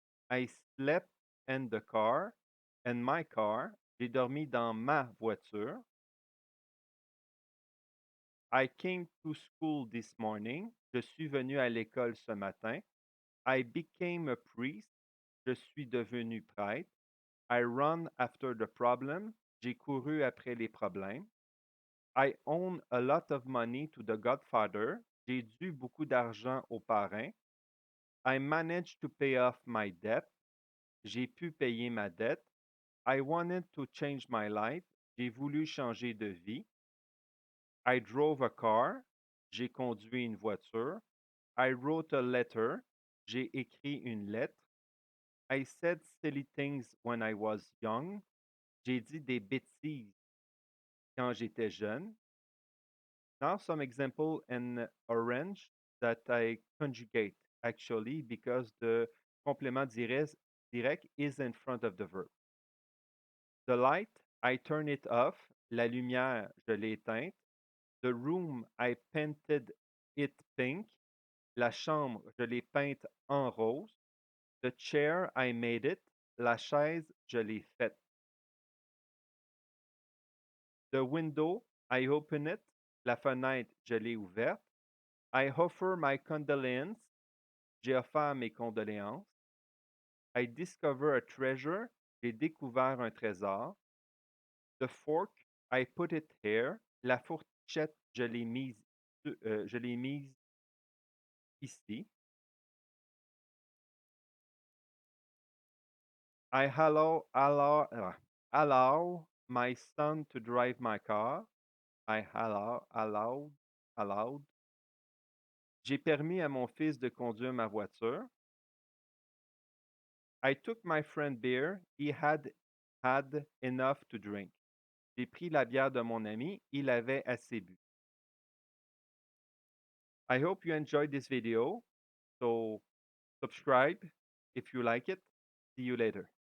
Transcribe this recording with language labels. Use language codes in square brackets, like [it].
[en] I slept in the car, in my car. [fr] J'ai dormi dans ma voiture. [en] I came to school this morning. [fr] Je suis venu à l'école ce matin. [en] I became a priest. [fr] Je suis devenu prêtre. [en] I run after the problem. [fr] J'ai couru après les problèmes. [en] I own a lot of money to the godfather. [fr] J'ai dû beaucoup d'argent au parrain. [en] I managed to pay off my debt. [fr] J'ai pu payer ma dette. [en] I wanted to change my life. [fr] J'ai voulu changer de vie. [en] I drove a car. [fr] J'ai conduit une voiture. [en] I wrote a letter. [fr] J'ai écrit une lettre. [en] I said silly things when I was young. [fr] J'ai dit des bêtises quand j'étais jeune. [en] Now some example in orange that I conjugate actually because the complément direct is in front of the verb. The light, I turn it off. [fr] La lumière, je l'ai éteinte. [en] The room, I painted it pink. [fr] La chambre, je l'ai peinte en rose. [en] The chair, I made it. [fr] La chaise, je l'ai faite. [en] The window, I open it. [fr] La fenêtre, je l'ai ouverte. [en] I offer my condolence. [fr] J'ai offert mes condoléances. [en] I discover a treasure. [fr] J'ai découvert un trésor. [en] The fork, I put it here. [fr] La fourchette, je l'ai mise ici. [en] I allow my son to drive my car. Allowed. [fr] J'ai permis à mon fils de conduire ma voiture. [en] I took my friend beer. He had enough to drink. [fr] J'ai pris la bière de mon ami. Il avait assez bu. [en] I hope you enjoyed this video. So subscribe if you like it. See you later.